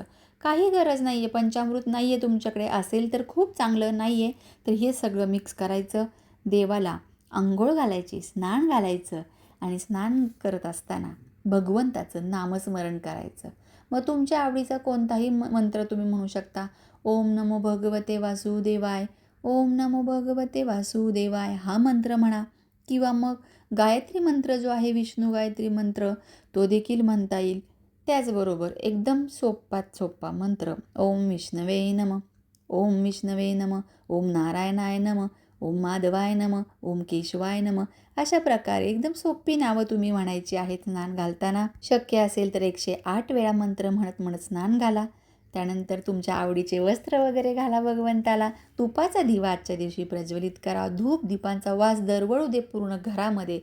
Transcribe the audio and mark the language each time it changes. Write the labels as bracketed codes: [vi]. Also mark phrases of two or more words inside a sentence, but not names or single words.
[mr] काही गरज नाही आहे, पंचामृत नाही आहे तुमच्याकडे, असेल तर खूप चांगलं, नाही आहे तर हे सगळं मिक्स करायचं. देवाला अंघोळ घालायची, स्नान घालायचं आणि स्नान करत असताना भगवंताचं नामस्मरण करायचं. मग तुमच्या आवडीचा कोणताही मंत्र तुम्ही म्हणू शकता. [sa] ओम नमो भगवते वासुदेवाय, ओम नमो भगवते वासुदेवाय हा मंत्र म्हणा. [mr] किंवा मग गायत्री मंत्र जो आहे, विष्णू गायत्री मंत्र, तो देखील म्हणता येईल. त्याचबरोबर एकदम सोपात सोपा मंत्र [sa] ओम विष्णवे नमः, ओम विष्णवे नमः, ओम नारायणाय नमः, ओम माधवाय नमः, ओम केशवाय नमः, [mr] अशा प्रकारे एकदम सोपी नावं तुम्ही म्हणायची आहेत स्नान घालताना. शक्य असेल तर 108 वेळा मंत्र म्हणत म्हणत स्नान घाला. त्यानंतर तुमच्या आवडीचे वस्त्र वगैरे घाला भगवंताला. तुपाचा दिवा आजच्या दिवशी प्रज्वलित करा. धूप दीपांचा वास दरवळू दे पूर्ण घरामध्ये.